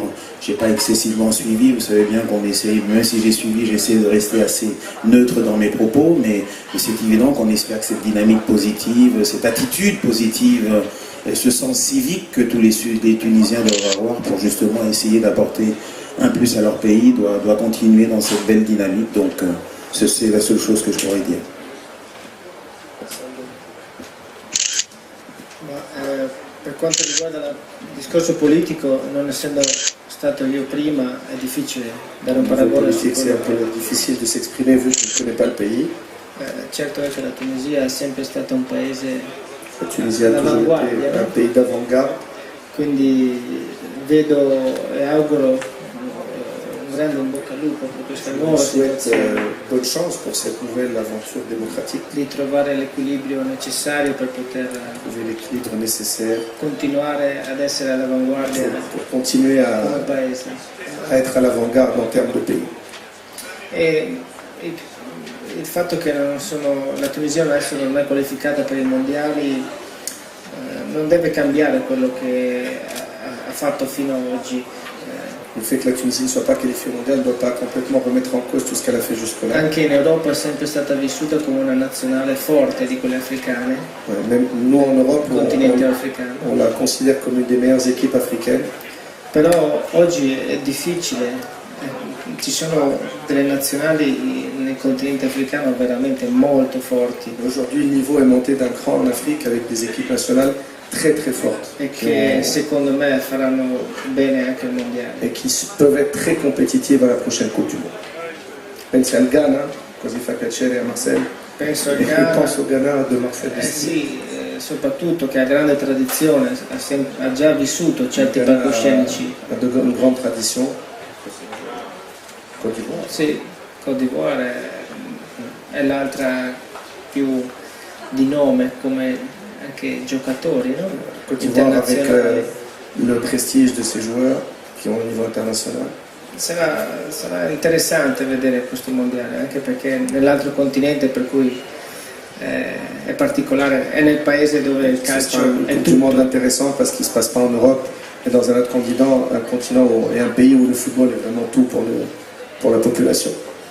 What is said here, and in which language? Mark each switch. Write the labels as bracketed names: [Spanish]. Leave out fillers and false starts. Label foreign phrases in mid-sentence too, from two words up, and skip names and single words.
[French] Je n'ai pas excessivement suivi, vous savez bien qu'on essaye, même si j'ai suivi, j'essaie de rester assez neutre dans mes propos, mais c'est évident qu'on espère que cette dynamique positive, cette attitude positive, ce sens civique que tous les Tunisiens doivent avoir pour justement essayer d'apporter un plus à leur pays, doit continuer dans cette belle dynamique. Donc c'est la seule chose que je pourrais dire. [Italian] Per quanto riguarda il discorso politico, non essendo stato io prima, è difficile dare un paragone su quello. [French] C'est un peu difficile de s'exprimer vu que je ne connais pas le pays. [Italian] Certo è che la Tunisia è sempre stata un paese [French] all'avanguardia, un pays d'avant-garde. [Italian] Quindi vedo e auguro un grande in bocca al lupo per questa nuova situazione. [French] Bonne chance pour cette nouvelle aventure démocratique. [Italian] Di trovare l'equilibrio necessario per poter [French] trouver l'équilibre nécessaire, [Italian] continuare ad essere all'avanguardia [French] pour continuer [Italian] come paese. [French] à être à l'avant-garde en termes de pays. [Italian] E il fatto che la Tunisia adesso non è qualificata per i mondiali non deve cambiare quello che ha fatto fino ad oggi. [French] Le fait que la Tunisie ne soit pas qualifiée au mondial ne doit pas complètement remettre en cause tout ce qu'elle a fait jusque-là. [Italian] Anche in Europa è sempre stata vissuta come una nazionale forte di quelle africane. [French] Même nous en Europe, [Italian] continente africano. [French] On la considère comme une des meilleures équipes africaines. [Italian] Però oggi è difficile. Ci sono delle nazionali nel continente africano veramente molto forti. [French] Aujourd'hui, il niveau est monté d'un cran en Afrique avec des équipes nationales très très fortes [Italian] e che secondo me faranno bene anche al mondiale [French] et qui peuvent être très compétitives à la prochaine Coupe du Monde. [Italian] Pensi al Ghana, così fa piacere a Marcel. Penso al Ghana. Penso al Ghana de Marcel. Sì, soprattutto che ha grande tradizione, ha già vissuto certi palcoscenici. [French] Ha une grande tradition. Côte d'Ivoire. [Italian] Sì, Côte d'Ivoire è l'altra più di nome come anche giocatori, no? [French] Côte d'Ivoire avec le prestige de ces joueurs qui ont un niveau international. [Italian] Sarà interessante vedere questo mondiale, anche perché nell'altro continente, per cui è particolare, è nel paese dove il calcio è tutto. [French] C'est un monde intéressant parce qu'il ne se passe pas en Europe et dans un autre continent et un pays où le football est vraiment tout pour la population.